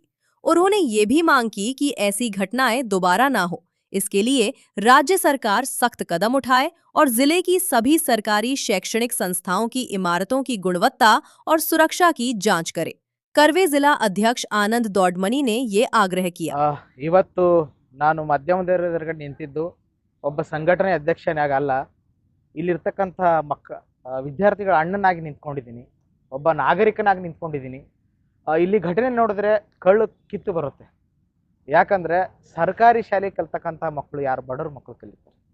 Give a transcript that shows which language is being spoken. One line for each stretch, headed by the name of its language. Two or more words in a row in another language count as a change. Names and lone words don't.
Hindi: उन्होंने ये भी मांग की कि ऐसी घटनाएं दोबारा ना हो, इसके लिए राज्य सरकार सख्त कदम उठाए और जिले की सभी सरकारी शैक्षणिक संस्थाओं की इमारतों की गुणवत्ता और सुरक्षा की जांच करे। करवे जिला अध्यक्ष आनंद दौडमनी ने ये आग्रह किया।
Kannada: ಇವತ್ತು ನಾನು ಮಾಧ್ಯಮದವರ ಎದುರುಗಡೆ ನಿಂತಿದ್ದು ಒಬ್ಬ ಸಂಘಟನೆ ಅಧ್ಯಕ್ಷನಾಗಲ್ಲ, ಇಲ್ಲಿರ್ತಕ್ಕಂಥ ವಿದ್ಯಾರ್ಥಿಗಳ ಅಣ್ಣನಾಗಿ ನಿಂತ್ಕೊಂಡಿದ್ದೀನಿ, ಒಬ್ಬ ನಾಗರಿಕನಾಗಿ ನಿಂತ್ಕೊಂಡಿದ್ದೀನಿ। ಇಲ್ಲಿ ಘಟನೆ ನೋಡಿದ್ರೆ ಕಳ್ಳು ಕಿತ್ತು ಬರುತ್ತೆ। ಯಾಕಂದ್ರೆ ಸರ್ಕಾರಿ ಶಾಲೆ ಕಲ್ತಕ್ಕಂಥ ಮಕ್ಕಳು ಯಾರು ಬಡವ್ರ ಮಕ್ಕಳು ಕಲಿತಾರೆ।